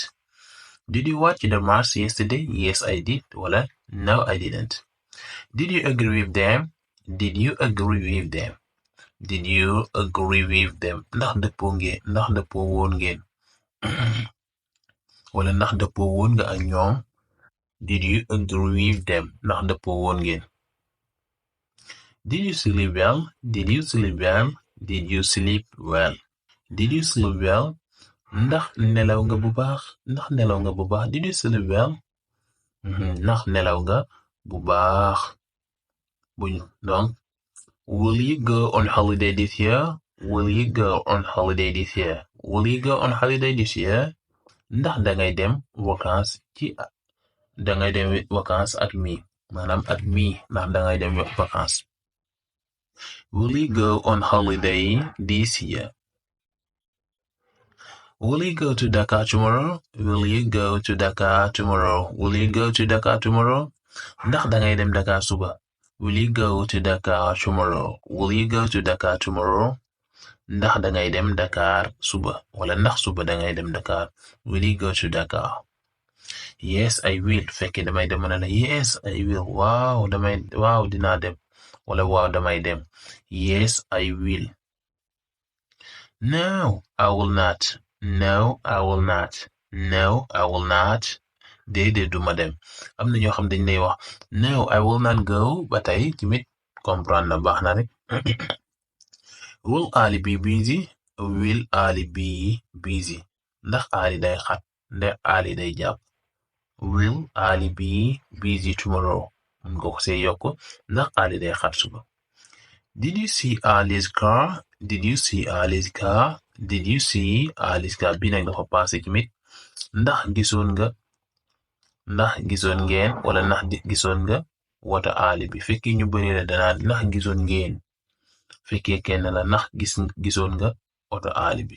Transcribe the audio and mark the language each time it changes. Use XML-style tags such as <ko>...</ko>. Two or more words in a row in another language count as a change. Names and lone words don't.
<en>Did you watch the match yesterday? Yes I did wala no I didn't. Did you agree with them? Did you agree with them? Did you agree with them?</en> <wo>Ndax dëppoo woon ngeen wala ndax dëppoo woon nga ak ñoom.</wo> <en>Did you agree with them?</en> <wo>Ndax dëppoo woon ngeen.</wo> <en>Did you sleep well? Did you sleep well? Did you sleep well? Did you sleep well?</en> <wo>Ndax nelaw nga bu baax. Ndax nelaw nga bu baax.</wo> <en>Did you sleep well?</en> <wo>Ndax nelaw nga bu baax.</wo> <en>Donc, will you go on holiday this year? Will you go on holiday this year? Will you go on holiday this year?</en> <wo>Ndax dangay dem vacances at mi maanaam at mi ndax dangay dem vacances.</wo> <en>Will you go on holiday this year? Will you go to Dakar tomorrow? Will you go to Dakar tomorrow? Will you go to Dakar tomorrow?</en> <wo>Ndax dangay dem Dakar suba.</wo> <en>Will you go to Dakar tomorrow? Will you go to Dakar tomorrow?</en> <wo>Ndax dangay dem Dakar suba wala ndax suba dangay dem Dakar.</wo> <en>Will you go to Dakar? Yes I will</en> <wo>fekkee damay dem na la</wo> <en>yes I will</en> <wo>waaw dinaa dem wala waaw damay dem.</wo> <en>Yes I will. No I will not. No I will not. No I will not.</en> <wo>Déedéet duma dem. Am na ñoo xam dañ lay wax</wo> <en>no I will not go</en> <wo>ba tey tamit comprendre na baax na rek.</wo> <en>Will Ali be busy? Will Ali be busy?</en> <wo>Ndax Ali day xat. Ndax Ali day jàpp.</wo> <en>Will Ali be busy tomorrow?</en> <wo>Mun nga ko see yokk ndax Ali day xat suba.</wo> <en>Did you see Ali's car? Did you see Ali's car? Did you see Ali's car?</en> <wo>Bi nag dafa passé tamit ndax gisoon ngeen wala ndax gisoon nga wota Ali bi fekkee ñu bari la danaa ndax gisoon ngeen fekkee kenn la ndax gisoon nga wota Ali bi.</wo>